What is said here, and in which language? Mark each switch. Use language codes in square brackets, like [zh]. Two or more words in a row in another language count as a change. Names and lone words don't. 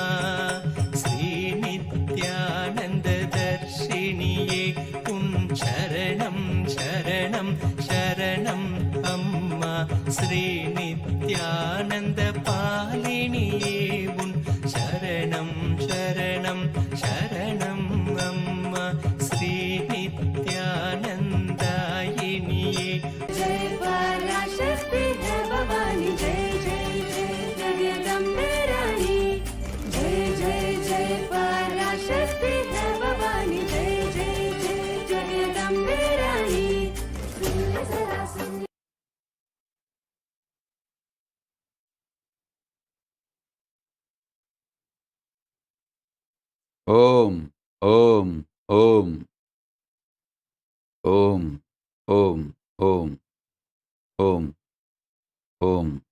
[ta] ஸ்ரீ நித்யானந்த தர்ஷினியே உன் சரணம் சரணம் சரணம் அம்மா. ஸ்ரீ நித்யானந்த பாலினியே உன் சரணம் சரணம் சரணம் அம்மா. ஸ்ரீ நித்யானந்தாயினியே [hi] जय पराशक्ति है भवानी, जय जय जय जगदम्बे रानी. जय जय जय पराशक्ति है भवानी, जय जय जय जगदम्बे रानी. [sa] ఓం ఓం ఓం ఓం ఓం ఓం ఓం ఓం.